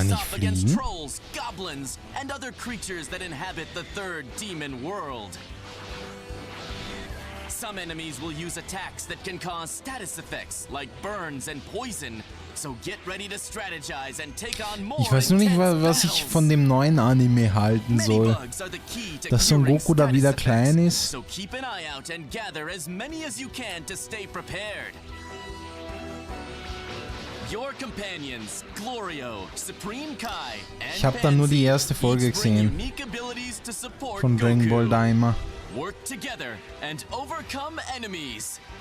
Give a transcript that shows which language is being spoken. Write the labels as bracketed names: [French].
[English] face [German] nicht [English] off against [German] fliegen? [English] trolls, goblins, and other creatures that inhabit the third demon world. Some enemies will use attacks that can cause status effects like burns and poison. So get ready to strategize and take on more. [German] Ich weiß nur nicht, was ich von dem neuen Anime halten soll. Dass Son Goku da wieder klein ist. [English] So keep an eye out and gather as many as you can to stay prepared. Your companions, Glorio, Supreme Kai, [German] Ich habe da nur die erste Folge gesehen von Dragon Ball Daima. [English] Work together and overcome enemies.